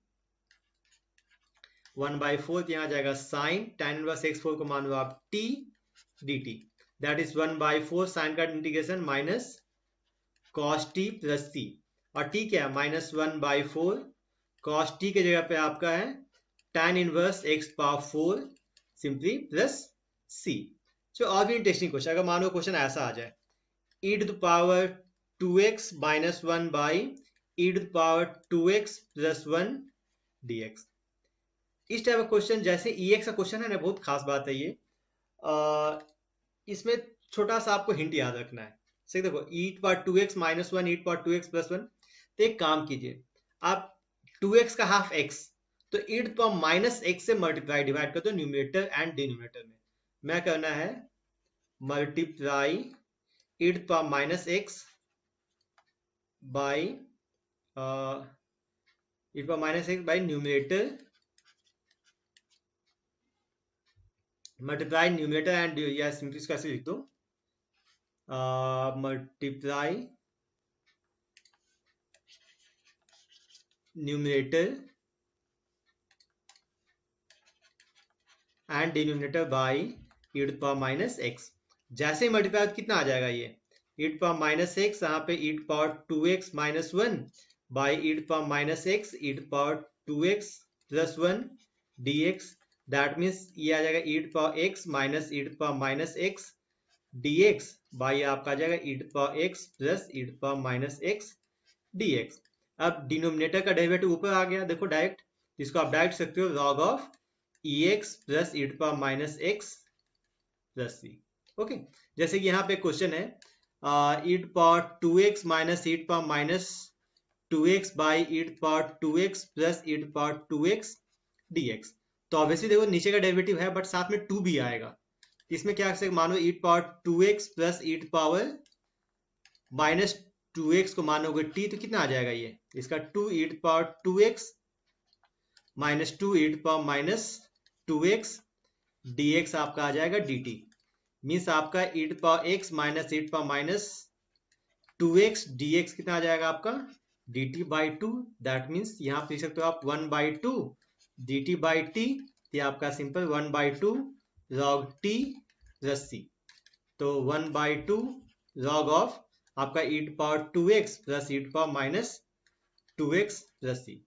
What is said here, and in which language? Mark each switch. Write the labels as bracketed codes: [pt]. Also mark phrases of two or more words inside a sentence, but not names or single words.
[hi] 1 बाई 4 यहाँ आ जाएगा [en] sine tan inverse x4 [hi] को मान लो आप t dt, [en] that is [hi] 1 बाई 4 साइन का इंटीग्रेशन [en] minus cos t plus c, [hi] और t क्या है [en] minus 1 by 4 cos t [hi] के जगह पे आपका है [en] tan inverse x power 4 simply plus c. [hi] जो और भी [en] interesting question, [hi] अगर मान लो क्वेश्चन ऐसा आ जाए [en] e to the power 2x minus 1 by e to the power 2x plus 1 dx। [hi] इस टाइप का क्वेश्चन जैसे ex का क्वेश्चन है ना, बहुत खास बात है ये। इसमें छोटा सा आपको हिंट याद रखना है। सही देखो, [en] e to the power 2x minus 1 e to the power 2x plus 1। [hi] तो एक काम कीजिए आप 2x का हाफ x तो e to the power माइनस x से मल्टीप्लाई डिवाइड कर दो [en] numerator and denominator [hi] में। मैं करना है [en] मल्टीप्लाई e to the power minus x by e to the power minus x by numerator, multiply numerator and [hi] या सिंपली इसको ऐसे लिख दो [en] multiply numerator and denominator by e to the power minus x। जैसे ही मल्टीप्लाई कितना आ जाएगा ये e to the power minus x, यहाँ पे e to the power 2x minus 1 by e to the power minus x e to the power 2x plus 1 dx, दैट मीन्स ये आ जाएगा e to the power x minus e to the power minus x dx बाई आपका आ जाएगा e to the power x plus e to the power minus x dx। [hi] अब डिनोमिनेटर का डेरिवेटिव ऊपर आ गया, देखो डायरेक्ट, इसको आप डायरेक्ट सकते हो [en] log of ex plus e to the power minus x plus c. [hi] ओके, [en] जैसे कि यहाँ पे क्वेश्चन है e to the power 2x minus e to the power minus 2x by e to the power 2x plus e to the power 2x dx। [hi] तो ऑब्वियसली देखो नीचे का डेरिवेटिव है बट साथ में 2 भी आएगा, इसमें क्या कर मानो [en] e to the power 2x plus e to the power minus 2x को मानोगे t तो कितना आ जाएगा ये, इसका 2 e to the power 2x minus 2 e to the power minus 2x dx [hi] आपका आ जाएगा dt। [en] मीन्स आपका e to the power x minus e to the power minus 2x dx कितना आ जाएगा आपका dt by 2, दैट मीन्स यहाँ पे लिख सकते हो आप 1 by 2 dt by t, ये आपका सिंपल 1 by 2 log t plus c। तो 1 by 2 log of आपका e to the power 2x plus e to the power minus 2x plus c।